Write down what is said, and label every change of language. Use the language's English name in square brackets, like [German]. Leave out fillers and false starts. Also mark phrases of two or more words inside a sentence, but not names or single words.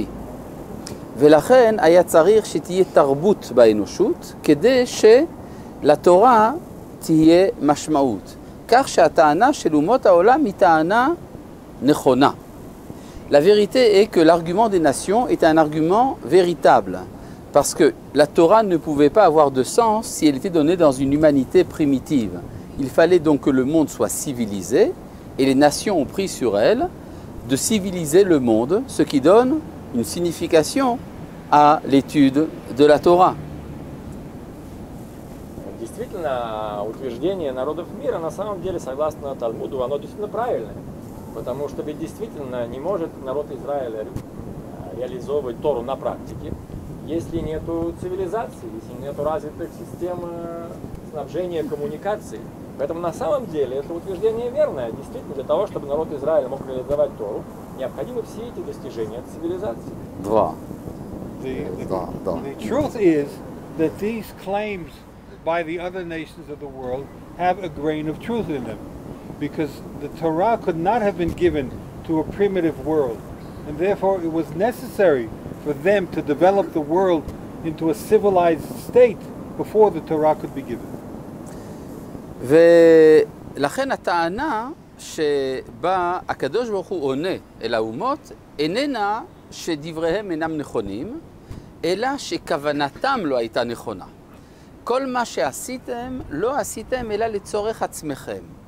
[Hebrew] ולכן היה צריך שתהיה תרבות באנושות, כדי שלתורה תהיה משמעות. כך שהטענה של אומות העולם היא טענה נכונה. [French] La vérité est que l'argument des nations est un argument véritable, parce que la Torah ne pouvait pas avoir de sens si elle était donnée dans une humanité primitive. Il fallait donc que le monde soit civilisé, et les nations ont pris sur elles de civiliser le monde, ce qui donne une signification à l'étude de la Torah. [Russian] Действительно, утверждение народов мира на самом деле, согласно Талмуду, оно действительно правильное. Потому что ведь действительно не может народ Израиля реализовывать Тору на практике, если нет цивилизации, если нет развитых систем снабжения, коммуникаций. Поэтому на самом деле это утверждение верное. Действительно, для того, чтобы народ Израиля мог реализовать Тору, необходимы все эти достижения от цивилизации. [English] The truth is that these claims by the other nations of the world have a grain of truth in them. Because the Torah could not have been given to a primitive world. And therefore it was necessary for them to develop the world into a civilized state before the Torah could be given. [Hebrew] ולכן הטענה שבה הקדוש ברוך הוא עונה אל האומות איננה שדבריהם אינם נכונים, אלא שכוונתם לא הייתה נכונה. כל מה שעשיתם לא עשיתם אלא לצורך עצמכם.